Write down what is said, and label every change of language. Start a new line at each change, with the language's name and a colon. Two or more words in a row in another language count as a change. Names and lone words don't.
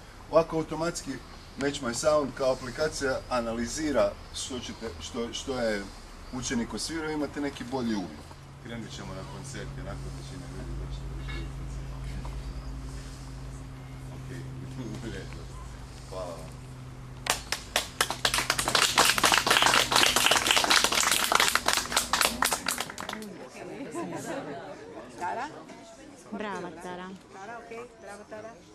Croatian: Ovako automatski Match My Sound kao aplikacija analizira što je učenik osvirao i imate neki bolji uvid. Krenut ćemo na koncert, onako većina ljudi došli. Ok, hvala vam. Tara? Brava, Tara. Tara, ok, bravo, Tara.